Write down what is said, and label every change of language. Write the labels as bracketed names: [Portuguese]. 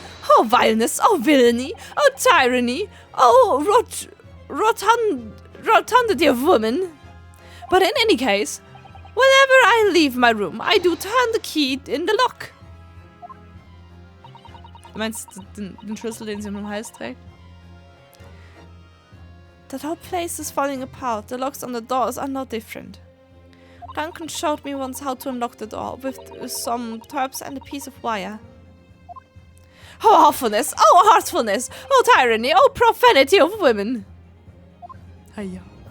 [English] Oh, vileness! Oh, villainy! Oh, tyranny! Oh, rotundity of woman! But in any case, whenever I leave my room, I do turn the key in the lock. [German] Du meinst den Schlüssel, den sie um den Hals trägt? [English] That whole place is falling apart. The locks on the doors are no different. Duncan showed me once how to unlock the door with some turps and a piece of wire. Oh, awfulness! Oh, heartfulness! Oh, tyranny! Oh, profanity of women! Hiya.